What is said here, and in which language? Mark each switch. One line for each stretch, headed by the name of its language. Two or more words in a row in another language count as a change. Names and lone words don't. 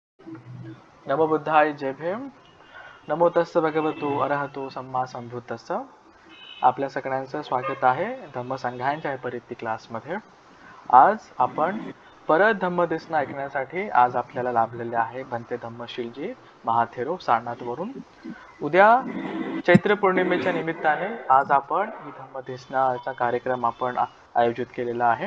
Pali: नमो बुद्धाय
Marathi: जय भीम.
Pali: नमो तस्स भगवतो अरहतो सम्मा संबुद्धस्स.
Marathi: आपल्या सगळ्यांचं स्वागत आहे धम्मसंघांच्या परित्ती क्लासमध्ये. आज आपण परत धम्मदेसना ऐकण्यासाठी आज आपल्याला लाभलेले आहे भंते धम्मशीलजी महाथेरो सारनाथवरून. उद्या चैत्र पौर्णिमेच्या निमित्ताने आज आपण ही धम्मदेसनाचा कार्यक्रम आपण आयोजित केलेला आहे.